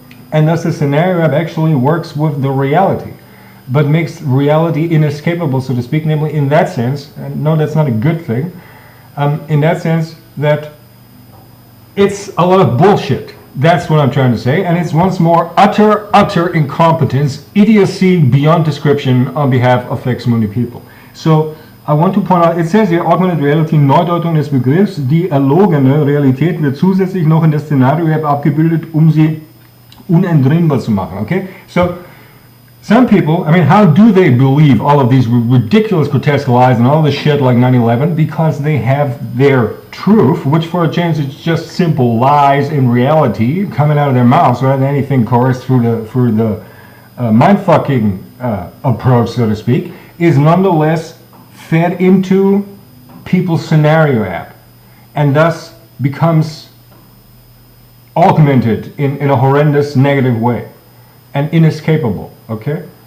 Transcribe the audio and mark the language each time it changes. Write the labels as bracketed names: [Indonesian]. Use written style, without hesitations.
[English] And thus the scenario app actually works with the reality, but makes reality inescapable, so to speak, namely in that sense, and no, that's not a good thing, in that sense that it's a lot of bullshit. That's what I'm trying to say, and it's once more utter incompetence, idiocy beyond description on behalf of Fax Mundi people. So I want to point out, it says here, Augmented Reality, [German] Neudeutung des Begriffs, die erlogene Realität wird zusätzlich noch in das Szenario abgebildet, sie unentrinnbar zu machen, okay? [English] So, some people, I mean, how do they believe all of these ridiculous, grotesque lies and all this shit like 9/11? Because they have their truth, which for a change is just simple lies in reality coming out of their mouths rather than anything coerced through the mind-fucking approach, so to speak, is nonetheless fed into people's scenario app and thus becomes augmented in a horrendous negative way and inescapable, okay?